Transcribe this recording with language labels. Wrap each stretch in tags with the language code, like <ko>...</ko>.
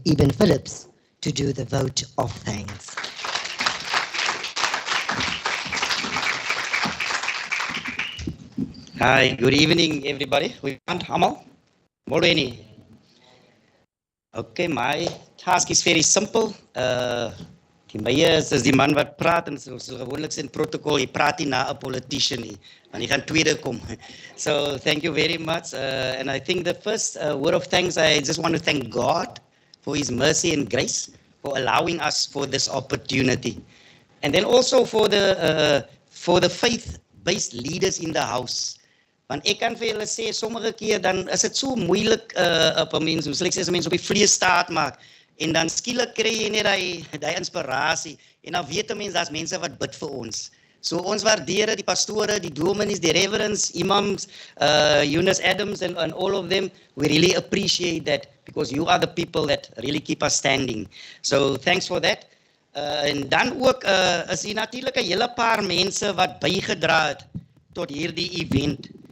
<en>Eben Phillips, to do the vote of thanks. Hi, good evening, everybody. We can't Hamal.</en> <xh>Molweni.</xh> <en>Okay, my task is very simple.</en> <af>Die meier is die man wat praat en so gewoonlik in protocol, jy praat nie na 'n politician nie, want jy gaan tweede kom.</af> <en>So thank you very much. And I think the first word of thanks, I just want to thank God for His mercy and grace for allowing us for this opportunity. And then also for the faith-based leaders in the house.</en> <af>Want ek kan vir julle sê, sommige keer dan is dit so moeilik op 'n mens, soos ek sê, as 'n mens op die vlees staat maak, en dan skielik kry jy net daai inspirasie, en dan weet 'n mens, daar's mense wat bid vir ons. So ons waardeer die pastore, die dominees, die reverends, imams, Eunice Adams</af> <en>and all of them. We really appreciate that because you are the people that really keep us standing. So thanks for that.</en> <af>En dan ook is hier natuurlik 'n hele paar mense wat bygedra het tot hierdie event.</af>